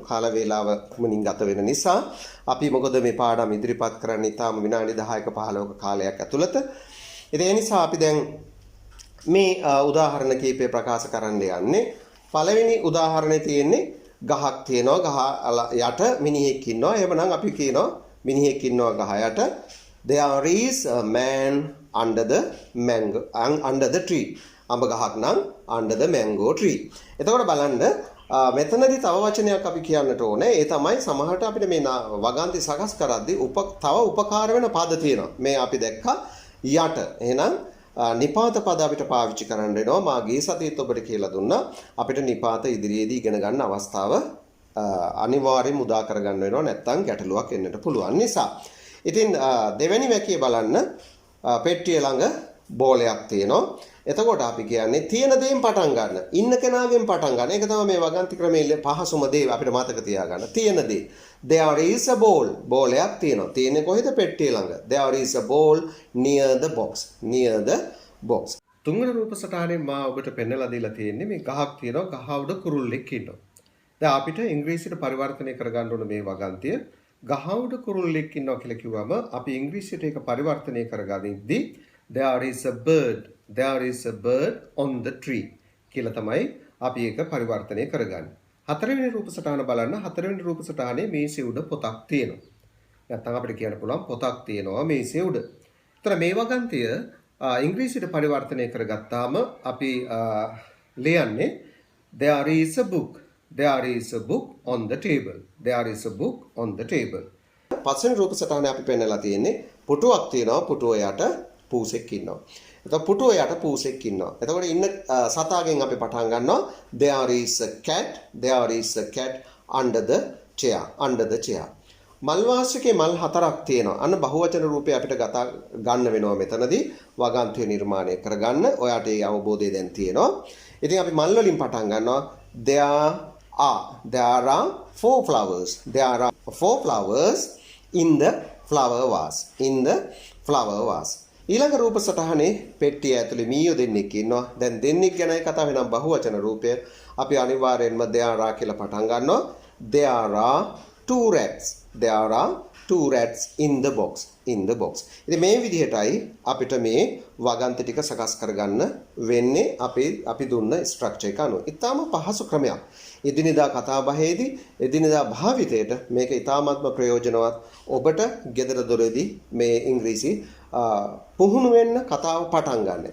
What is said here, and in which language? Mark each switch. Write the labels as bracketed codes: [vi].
[si] කාල වේලාව මුලින් ගත වෙන නිසා අපි මොකද මේ පාඩම් ඉදිරිපත් කරන්නේ තාම විනාඩි 10ක 15ක කාලයක් ඇතුළත. ඒ නිසා අපි දැන් මේ උදාහරණ කීපය ප්‍රකාශ කරන්න යන්නේ. පළවෙනි උදාහරණේ තියෙන්නේ ගහක් තියෙනවා. ගහ යට මිනිහෙක් ඉන්නවා. එහෙමනම් අපි කියනවා මිනිහෙක් ඉන්නවා ගහ යට. [en] There is a man under the tree. [si] අඹ ගහක් නම් [en] under the mango tree. [si] එතකොට බලන්න මෙතනදී තව වචනයක් අපි කියන්නට ඕනේ. ඒ තමයි සමහරට අපිට මේ වගන්ති සකස් කරද්දී තව උපකාර වෙන පද තියෙනවා. මේ අපි දැක්කා යට. එහෙනම් නිපාත පද අපිට පාවිච්චි කරන්න වෙනවා. මාගේ සතියේත් ඔබට කියලා දුන්නා. අපිට නිපාත ඉදිරියේදී ඉගෙන ගන්න අවස්ථාව අනිවාර්යයෙන් උදා කරගන්න වෙනවා. නැත්නම් ගැටලුවක් එන්නට පුළුවන් නිසා. ඉතින් දෙවෙනි වැකිය බලන්න පෙට්ටිය ළඟ බෝලයක් තියෙනවා. එතකොට අපි කියන්නේ තියෙන දේෙන් පටන් ගන්න. ඉන්න කෙනාගෙන් පටන් ගන්න. ඒක තමයි මේ වගන්ති ක්‍රමයේ පහසුම දේ අපිට මතක තියාගන්න. තියෙන දේ. [en] There is a ball. [si] බෝලයක් තියෙනවා. තියෙන්නේ කොහෙද? පෙට්ටිය ළඟ. [en] There is a ball near the box. Near the box. [si] තුන්වෙනි රූප සටහනේ මා ඔබට පෙන්නලා දීලා තියෙන්නේ මේ ගහක් තියෙනවා. ගහ උඩ කුරුල්ලෙක් ඉන්නවා. දැන් අපිට ඉංග්‍රීසියට පරිවර්තනය කරගන්න ඕන මේ වගන්තිය. ගහ උඩ කුරුල්ලෙක් ඉන්නවා කියලා කිව්වම අපි ඉංග්‍රීසියට ඒක පරිවර්තනය කරගනිද්දී [en] there is a bird on the tree [si] කියලා තමයි අපි ඒක පරිවර්තනය කරගන්නේ. හතරවෙනි රූප සටහන බලන්න. හතරවෙනි රූප සටහනේ මේසේ උඩ පොතක් තියෙනවා. නැත්නම් අපිට කියන්න පුළුවන් පොතක් තියෙනවා මේසේ උඩ. ඒතර මේ වගන්තිය ඉංග්‍රීසියට පරිවර්තනය කරගත්තාම අපි ලියන්නේ [en] there is a book. There is a book on the table. There is a book on the table. [si] පස්වෙනි රූප සටහනේ අපි පෙන්නලා තියෙන්නේ පුටුවක් තියෙනවා. පුටුව යට පූසෙක් ඉන්නවා. එතකොට පුටුව යට පූසෙක් ඉන්නවා. එතකොට ඉන්න සතාගෙන් අපි පටන් ගන්නවා [en] there is a cat. There is a cat under the chair. Under the chair. [si] මල් වාසිකේ මල් හතරක් තියෙනවා. අන්න බහුවචන රූපය අපිට ගන්න වෙනවා මෙතනදී වගන්තිය නිර්මාණය කරගන්න. ඔයාට ඒ අවබෝධය දැන් තියෙනවා. ඉතින් අපි මල් වලින් පටන් ගන්නවා. [en] There are 4 flowers. There are 4 flowers in the flower vase. In the flower vase. [si] ඊළඟ රූප සටහනේ පෙට්ටිය ඇතුලේ මීයෝ දෙන්නෙක් ඉන්නවා. දැන් දෙන්නෙක් ගැනයි කතා වෙනවා බහුවචන රූපය. අපි අනිවාර්යෙන්ම there are කියලා පටන් ගන්නවා. [en] There are 2 rats. There are 2 rats in the box. In the box. [si] ඉතින් මේ විදිහටයි අපිට මේ වගන්ති ටික සකස් කරගන්න වෙන්නේ අපි දුන්න ස්ට්‍රක්චර් එක අනුව. ඊටාම පහසු ක්‍රමයක්. එදිනෙදා කතා බහේදී එදිනෙදා භාවිතයට මේක ඊටාමත්ම ප්‍රයෝජනවත්. ඔබට ගෙදර දොරේදී මේ ඉංග්‍රීසි පුහුණු වෙන්න කතාව පටන් ගන්න.